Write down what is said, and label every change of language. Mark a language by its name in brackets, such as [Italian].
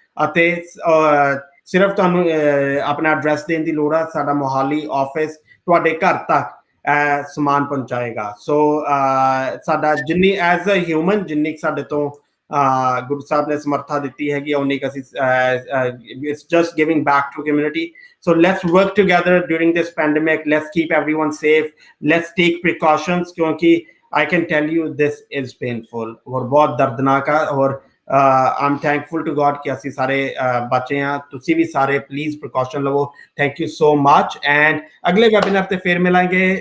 [Punjabi] ਅਤੇ ਸਿਰਫ ਤੁਹਾਨੂੰ ਆਪਣਾ ਐਡਰੈਸ ਦੇਣ ਦੀ ਲੋੜ ਆ। ਸਾਡਾ ਮੋਹਾਲੀ ਆਫਿਸ ਤੁਹਾਡੇ ਘਰ ਤੱਕ ਸਮਾਨ ਪਹੁੰਚਾਏਗਾ। ਸੋ ਸਾਡਾ ਜਿੰਨੀ ਐਜ਼ ਅ ਹਿਊਮਨ, ਜਿੰਨੀ ਸਾਡੇ ਤੋਂ ਗੁਰੂ ਸਾਹਿਬ ਨੇ ਸਮਰਥਾ ਦਿੱਤੀ ਹੈਗੀ, ਉਨੀ ਕੁ ਅਸੀਂ [English] It's just giving back to community. So let's work together during this pandemic. Let's keep everyone safe. Let's take precautions [Hindi] क्योंकि [English] I can tell you this is painful [Hindi] और बहुत दर्दनाक है। और [English] I'm thankful to God [Punjabi] कि ਅਸੀਂ ਸਾਰੇ ਬਚੇ ਹਾਂ। ਤੁਸੀਂ ਵੀ ਸਾਰੇ ਪਲੀਜ਼ ਪ੍ਰੀਕਾਸ਼ਨ ਲਵੋ। [English] thank you so much [Punjabi] and ਅਗਲੇ ਵੈਬਿਨਾਰ ਤੇ ਫਿਰ ਮਿਲਾਂਗੇ।